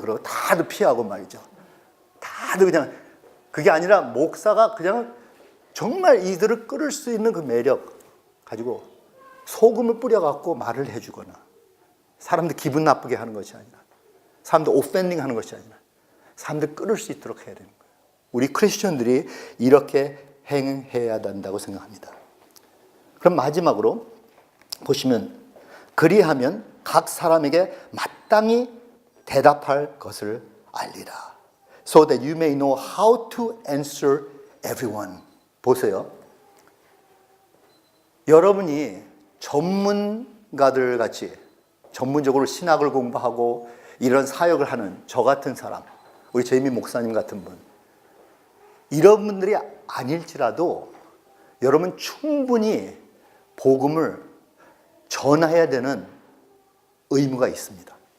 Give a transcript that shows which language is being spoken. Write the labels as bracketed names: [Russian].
[Korean] 그러고 다들 피하고 말이죠. 다들 그냥, 그게 아니라 목사가 그냥 정말 이들을 끌을 수 있는 그 매력 가지고 소금을 뿌려갖고 말을 해주거나 사람들 기분 나쁘게 하는 것이 아니라, 사람들 오펜딩 하는 것이 아니라 사람들 끌을 수 있도록 해야 되는 거예요. 우리 크리스천들이 이렇게 행해야 한다고 생각합니다. 그럼 마지막으로 보시면, 그리하면 각 사람에게 마땅히 대답할 것을 알리라. [English] So that you may know how to answer everyone. [Korean] 보세요. 여러분이 전문가들 같이 전문적으로 신학을 공부하고 이런 사역을 하는 저 같은 사람, 우리 제이미 목사님 같은 분, 이런 분들이 아닐지라도 여러분 충분히 복음을 전해야 되는 의무가 있습니다.